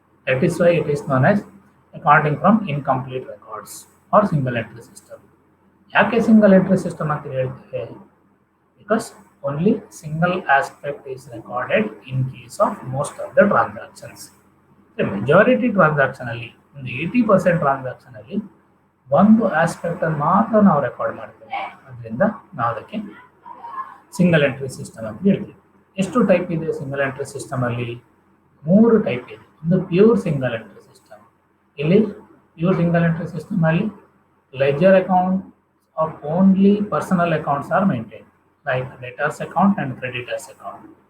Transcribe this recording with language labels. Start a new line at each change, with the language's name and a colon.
English: That is why it is known as accounting from incomplete records or single entry system.
Kannada: ಯಾಕೆ single entry system ಅಂತ ಹೇಳ್ತೇವೆ?
English: Because only single aspect is recorded in case of most of the transactions. The majority transaction
Kannada: ಅಲ್ಲಿ ಒಂದು 80% transaction ಅಲ್ಲಿ ಒಂದು aspect ಅನ್ನು ಮಾತ್ರ ನಾವು ರೆಕಾರ್ಡ್ ಮಾಡ್ತೇವೆ. ಅದರಿಂದ ನಾವು ಅದಕ್ಕೆ ಸಿಂಗಲ್ ಎಂಟ್ರಿ ಸಿಸ್ಟಮ್ ಅಂತ ಹೇಳ್ತೀವಿ. ಎಷ್ಟು ಟೈಪ್ ಇದೆ ಸಿಂಗಲ್ ಎಂಟ್ರಿ ಸಿಸ್ಟಮ್ ಅಲ್ಲಿ? 3 ಟೈಪ್ ಇದೆ. ಒಂದು ಪ್ಯೂರ್ ಸಿಂಗಲ್ ಎಂಟ್ರಿ ಸಿಸ್ಟಮ್. ಇಲ್ಲಿ ಪ್ಯೂರ್ ಸಿಂಗಲ್ ಎಂಟ್ರಿ ಸಿಸ್ಟಮ್ ಅಲ್ಲಿ
English: Ledger account of only personal accounts are maintain, like debtors account and creditors account.